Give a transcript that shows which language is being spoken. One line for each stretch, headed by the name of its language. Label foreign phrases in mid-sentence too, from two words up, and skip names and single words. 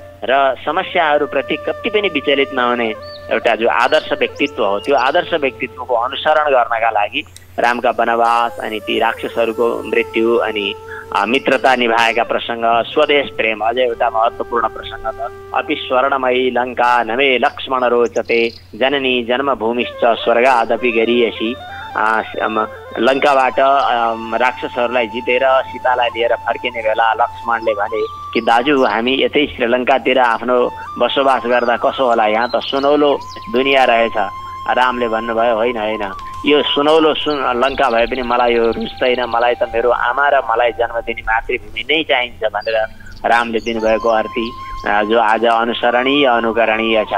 Nepali: र समस्याहरूप्रति कति पनि विचलित नहुने एउटा जो आदर्श व्यक्तित्व हो, त्यो आदर्श व्यक्तित्वको अनुसरण गर्नका लागि रामका वनवास अनि ती राक्षसहरूको मृत्यु अनि मित्रता निभाएका प्रसङ्ग, स्वदेश प्रेम अझै एउटा महत्त्वपूर्ण प्रसङ्ग छ।
Sanskrit: अपि स्वर्णमयी लङ्का नमे लक्ष्मण रोचते जननी जन्मभूमिश्च स्वर्गादपि गरीयसी।
Nepali: लङ्काबाट राक्षसहरूलाई जितेर सीतालाई लिएर फर्किने बेला लक्ष्मणले भने कि दाजु हामी यतै श्रीलङ्कातिर आफ्नो बसोबास गर्दा कसो होला, यहाँ त सुनौलो दुनियाँ रहेछ। रामले भन्नुभयो होइन होइन, यो सुनौलो लङ्का भए पनि मलाई यो रुच्दैन, मलाई त मेरो आमा र मलाई जन्म दिने मातृभूमि नै चाहिन्छ भनेर रामले दिनुभएको अर्थी जो आज अनुसरणीय अनुकरणीय छ।